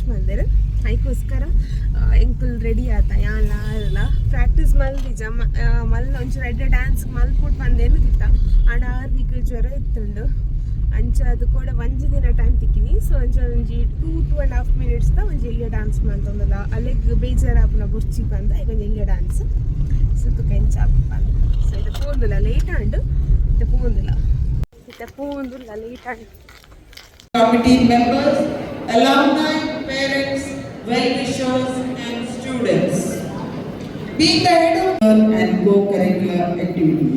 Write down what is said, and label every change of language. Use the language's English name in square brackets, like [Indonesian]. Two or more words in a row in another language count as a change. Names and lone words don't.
[Tulu] ಮಲ್ದೆರ್ ಅದಕ್ಕೋಸ್ಕರ ಎಂಕುಲ್ ರೆಡಿ ಆತ ಯಾನ್ಲ ಪ್ರಾಕ್ಟೀಸ್ ಮಲ್ದಿಜ ಮಲ್ಲ ಒಂಚೂರು ಎಡ್ಡೆ ಡ್ಯಾನ್ಸ್ ಮಲ್ಪುಟ್ಟು ಬಂದೇನು ತಿತ್ತ ಆಂಡ 6 ವೀಕ್ ಜ್ವರ ಇತ್ತುಂಡು ಅಂಚ ಅದು ಕೂಡ ಒಂಜಿ ದಿನ ಟೈಮ್ ತಿಕ್ಕಿನಿ ಸೊ ಅಂಚ ಒಂಜಿ 2.5 minutes ಒಂಜಿ ಎಲ್ಲಿಯ ಡ್ಯಾನ್ಸ್ ಮಂತೊಂದಲ್ಲ ಅಲ್ಲಿಗೆ ಬೇಜಾರಾಪುನ ಬುರ್ಚಿ ಬಂದ ಈಗ ಒಂಜಿ ಎಲ್ಲಿಯ ಡ್ಯಾನ್ಸ್ ಸುತ್ತು ಕೆಂಚ ಬಂದ ಸೊ ಇದು ಪೂಂದುಲ ಲೇಟ್ ಆಂಡು ಇದು ಪೂಂದುಲ ಲೇಟ್ ಆಂಡು. [English] Committee members, alumni, parents, well-wishers and students. Being the head of and co-curricular activities.